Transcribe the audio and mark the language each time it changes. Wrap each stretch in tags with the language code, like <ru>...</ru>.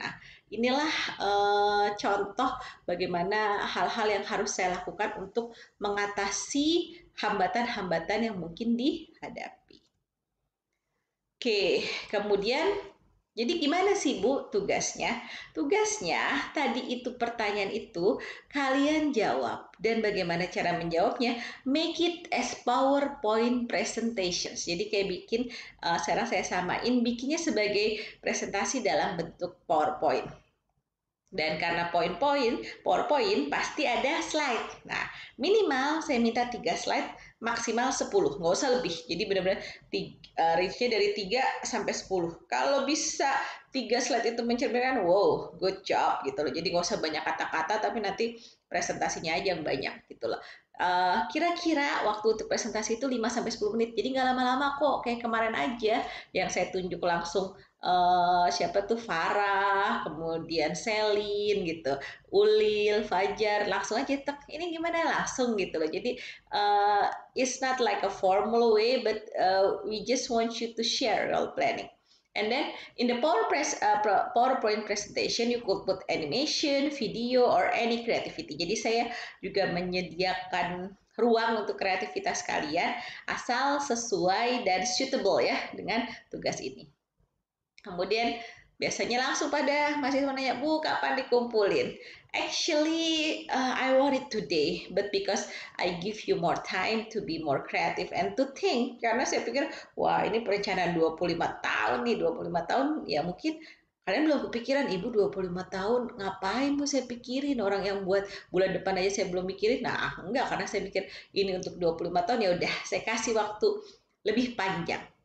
<id>Nah, inilah contoh bagaimana hal-hal yang harus saya lakukan untuk mengatasi hambatan-hambatan yang mungkin dihadapi. Oke, kemudian Jadi gimana sih Bu tugasnya? Tugasnya tadi itu pertanyaan itu kalian jawab dan bagaimana cara menjawabnya?</id> <en>Make it as PowerPoint presentations.</en> <id>Jadi kayak bikin sekarang saya samain bikinnya sebagai presentasi dalam bentuk PowerPoint. Dan karena PowerPoint pasti ada slide. Nah, minimal saya minta 3 slide, maksimal 10, nggak usah lebih. Jadi benar-benar range-nya dari 3 sampai 10. Kalau bisa 3 slide itu mencerminkan, wow,</id> <en>good job</en> <id>gitu loh. Jadi nggak usah banyak kata-kata, tapi nanti presentasinya aja yang banyak gitu loh. Kira-kira waktu untuk presentasi itu 5 sampai 10 menit. Jadi nggak lama-lama kok, kayak kemarin aja yang saya tunjuk langsung siapa tuh Farah, kemudian Selin gitu, Ulil, Fajar, langsung aja tek, ini gimana langsung gitu loh.</id> <en>Jadi it's not like a formal way, but we just want you to share your planning. And then in the PowerPoint presentation, you could put animation, video, or any creativity.</en> <id>Jadi saya juga menyediakan ruang untuk kreativitas kalian asal sesuai dan suitable ya dengan tugas ini. Kemudian biasanya langsung pada mahasiswa nanya, Bu, kapan dikumpulin?</id> <en>Actually, I want it today, but because I give you more time to be more creative and to think,</en> <id>karena saya pikir, wah ini perencanaan 25 tahun nih, 25 tahun, ya mungkin kalian belum kepikiran, Ibu 25 tahun, ngapain Bu saya pikirin, orang yang buat bulan depan aja saya belum mikirin, nah enggak, karena saya pikir ini untuk 25 tahun, ya udah, saya kasih waktu lebih panjang.</id>